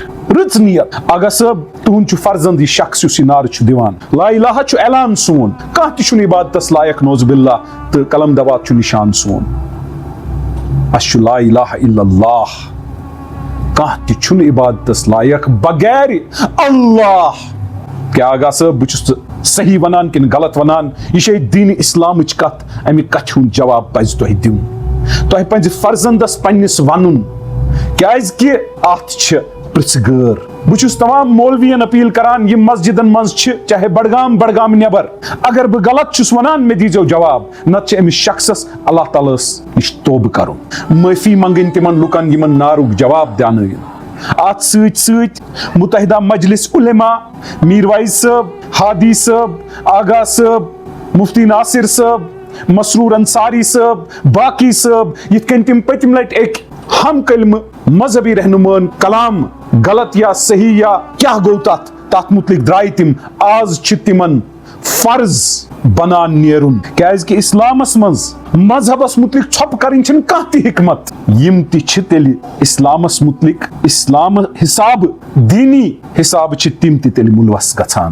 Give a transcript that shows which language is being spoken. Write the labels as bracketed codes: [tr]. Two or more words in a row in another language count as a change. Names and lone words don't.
[ks] رٕژ نیت. آغا صٲب تُہُنٛد چھُ فرزند یہ شخص یُس یہ نعرٕ چھُ دِوان. [ar] لا الہ [ks] چھُ اعلان سون, کانٛہہ تہِ چھُنہٕ عبادتس لائق. [ar] نعوذ باللہ, [ks] تہٕ قلم دوات چھُ نشان سون. اس چھُ [ar] لا الہ الا اللہ, [ks] کانٛہہ تہِ چھُنہٕ عبادتس لائق بغیر اللہ. کیا آغا صٲب بہ چھُس صحیح ونان کن غلط ونان؟ یہ چھے دین اسلامچ کتھ. امہ کتھ ہُنٛد جواب پزِ تۄہہِ دیُن. تۄہہِ پزِ فرزندس پننس ونُن, کیازِ کہ اتھ چھ پرژھگٲر. بہ چھُس تمام مولوین اپیل کران یم مسجدن منٛز چھ, چاہے بڈگام نٮ۪بر, اگر بہ غلط چھُس ونان مےٚ دیٖزیو جواب. نتہٕ چھِ أمِس شخصس [ar] اللہ تعالیٰ [ks] ہس نش توبہ کرُن, معٲفی منگٕنۍ تمن لُکن یمن نعرُک جواب دیانٲیِن. ات سۭتۍ سۭتۍ متحدہ مجلس علماء, میروائز صٲب, ہادی صٲب, آغا صٲب, مفتی ناصر صٲب, مسرور انصاری صٲب, باقی صٲب, یتھ کٔنۍ تِم پٔتِم لٹہِ أکۍ ہم کلمہ مذہبی رہنُماہن کلام غلط یا صحیح یا کیا گو تتھ متعلق درائے تِم. آز چھ تمن فرض بنان نیرُن, کیازِ کہ اسلامس منٛز مذہبس متعلق ژھۄپہٕ کرٕنۍ چھنہٕ کانٛہہ تہِ حکمت. یم تہِ چھِ تیٚلہِ اسلامس متعلق اسلام حساب دینی حساب چھِ تِم تہِ تیٚلہِ مُلوث گژھان.